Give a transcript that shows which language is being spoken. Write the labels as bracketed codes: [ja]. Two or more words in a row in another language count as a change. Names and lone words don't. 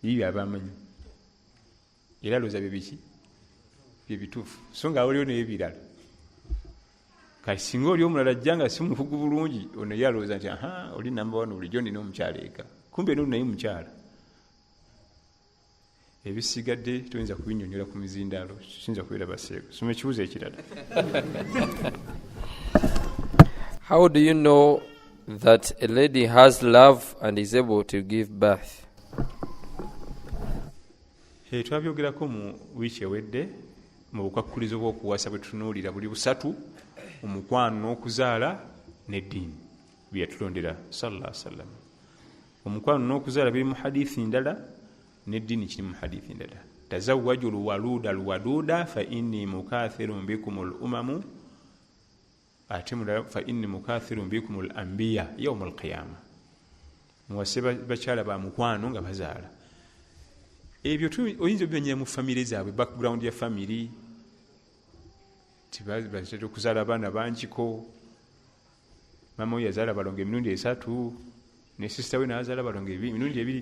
[lg] Ibi abamanyi era loza bibiki bituufu so nga waliwo n'ebirala kati singa oli omulala ajjanga si mukugu bulungi ono yalowooza nti oli namba 1 bulijjo nina omukyala eka kumbe n'oli naye mukyala. Ebisigadde tuyinza kubinnyonnyola ku mizindaalo kiyinza kubeera baseeko. Soma ekibuuzo ekirala. [en] How do you know that a lady has love and is able to give birth? [lg] Twabyogerako mu wiiki ewedde mu bukwakulizo bw'okuwasa bwe tutunuulira buli busatu omukwano n'okuzaala n'eddiini bye yatulondera [ar] صلى الله عليه وسلم. [lg] Omukwano n'okuzaala biri mu hadithi ndala n'eddiini kiri mu hadithi ndala. [ar] تزوجوا الودود فإني مكاثر بكم الأمم [lg] ate mulala [ar] فإني مكاثر بكم الأنبياء يوم القيامة. [lg] Muwase bakyala ba mukwano nga bazaala. Ebyo oyinza obyonyera mu famire zaabwe, background ya family tibatera okuzaala abaana bangiko. Mama we yazaala balongo emirundi 3 ne sister we n'azaala balongo emirundi 2.